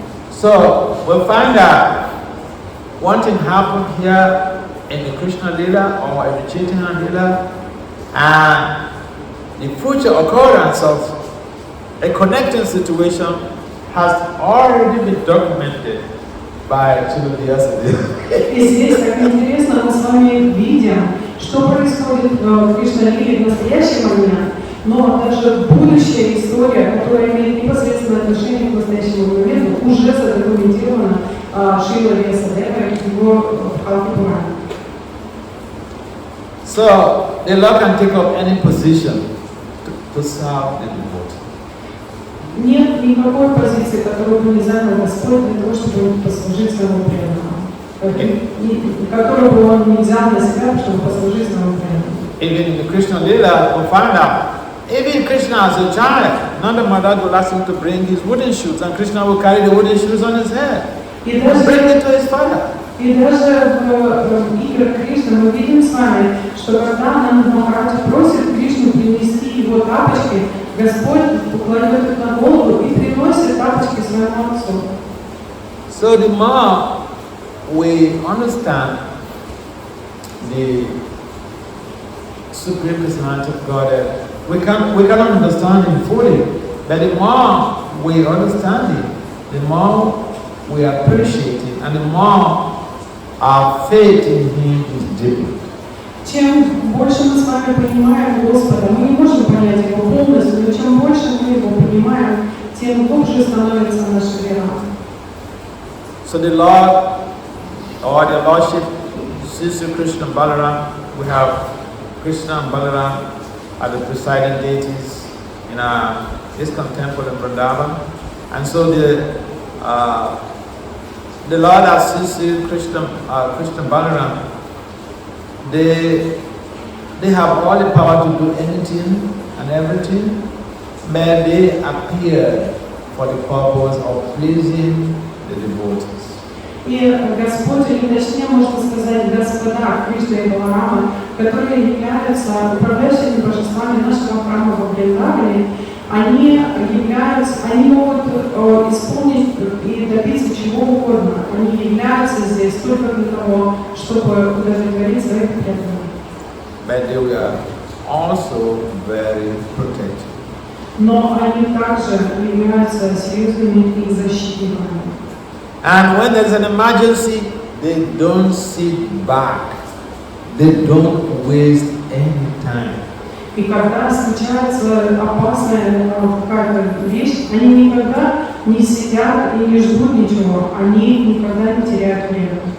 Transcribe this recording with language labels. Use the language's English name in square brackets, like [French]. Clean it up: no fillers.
[English] So we'll find that one thing happened here in the Krishna Lila or in the Chaitanya Lila, and the future occurrence of a connecting situation has already been documented by Shrimad Bhagavatam. [Russian] И здесь так интересно, мы с вами видим, что происходит в Кришна Лиле в настоящий момент, но даже будущая история, которая имеет непосредственное отношение к настоящему моменту, уже задокументирована Шримад Васудевой в его Бхакти Пуране. [English] So the Lord can take up any position to serve the devotee. [Russian] Нет никакой позиции, которую бы не занял Господь для того, чтобы послужить своему преданному. Которую бы он не взял на себя, чтобы послужить своему преданному. [English] Even in the Krishna Lila, we find out, even Krishna as a child, Nanda Maharaj will ask him to bring his wooden shoes, and Krishna will carry the wooden shoes on his head and bring it to his father. [Russian] И даже в играх Кришны мы видим с вами, что когда Нанда Махарадж просит Кришну принести его тапочки, Господь кладет их на голову и приносит тапочки своему отцу. [English] So the more we understand the Supreme Personality of Godhead, we cannot understand Him fully, but the more we understand Him, the more we appreciate Him, and the more our faith in Him is deepened. [Russian] Чем больше мы с вами понимаем Господа, мы не можем понять Его полностью, но чем больше мы Его понимаем, тем глубже становится наша вера. [English] So the Lord, or the Lordship, Sri Krishna and Balaram, we have Krishna and Balaram are the presiding deities in our ISKCON temple in Vrindavan. And so the Lord as Sri Krishna and Balaram, they have all the power to do anything and everything, but they appear for the purpose of pleasing the devotees. [Russian] И Господь, или точнее можно сказать, Господа Кришна и Баларама, которые являются управляющими божествами нашего храма во Вриндаване, они могут исполнить и добиться чего угодно. Они являются здесь только для того, чтобы удовлетворить своих преданных. [English] But they were also very protective. [Russian] Но они также являются серьезными и защитниками. [English] And when there's an emergency, they don't sit back. They don't waste any time. [Russian] И когда случается опасная какая-то вещь, они никогда не сидят и не ждут ничего. Они никогда не теряют время.